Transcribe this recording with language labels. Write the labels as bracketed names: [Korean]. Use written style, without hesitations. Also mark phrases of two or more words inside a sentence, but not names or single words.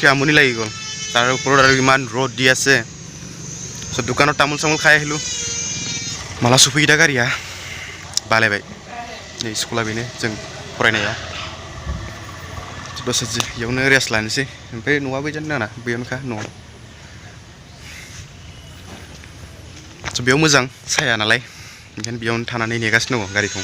[Assamese] আমনি লাগি গ'ল তাৰ ওপৰত আৰু ইমান ৰ'দ দি আছে [Bodo] स' दुकानाव तामुल सामुल खाय আহিলোঁ माला सफैयो दा गारिया बालायबाय नै स्कुला बेनो जों फरायनाया दसे इयावनो रेस्ट लानोसै ओमफ्राय न'आ बैजानो नाङा बैयावनोखा न'आव स' बेयाव मोजां साया नालाय ओंखायनो बेयावनो थानानै नेगासिनो दङ गारिखौ